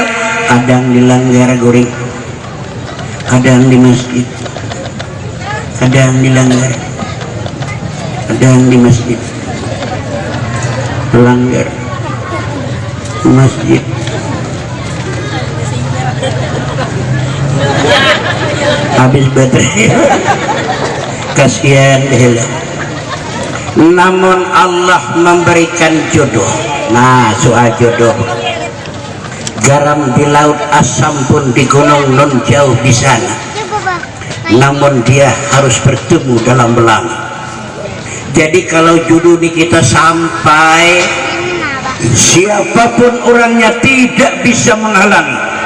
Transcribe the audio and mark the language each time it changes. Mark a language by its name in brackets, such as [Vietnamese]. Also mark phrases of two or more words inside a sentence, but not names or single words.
[Banjar] Kadang di langgar guring, kadang di masjid, kadang di langgar, kadang di masjid, langgar, masjid. [Indonesian] Habis baterai. Kasihan deh. Namun Allah memberikan jodoh. Nah, soal jodoh, garam di laut, asam pun di gunung non jauh di sana, namun dia harus bertemu dalam belang. Jadi kalau jodoh ini kita sampai, siapapun orangnya tidak bisa menghalangi.